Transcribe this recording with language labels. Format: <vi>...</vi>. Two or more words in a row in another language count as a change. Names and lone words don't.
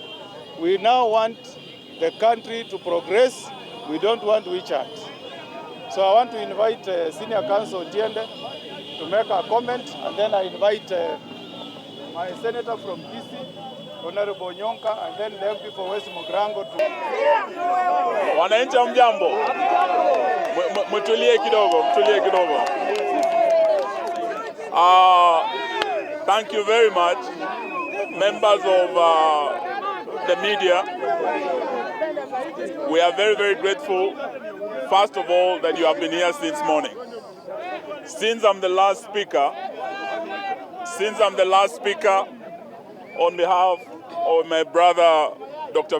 <en>We now want the country to progress. We don't want witch hunt. So I want to invite Senior Counsel Tiende to make a comment, and then I invite my senator from Kisii, Honorable Nyonka, and then the MP for West Mugrango to...</en> <sw>Wananchi mjambo. Mtulie kidogo.</sw> <en>Thank you very much, members of the media. We are very, very grateful, first of all, that you have been here since morning. Since I'm the last speaker, on behalf of my brother, Dr.</en>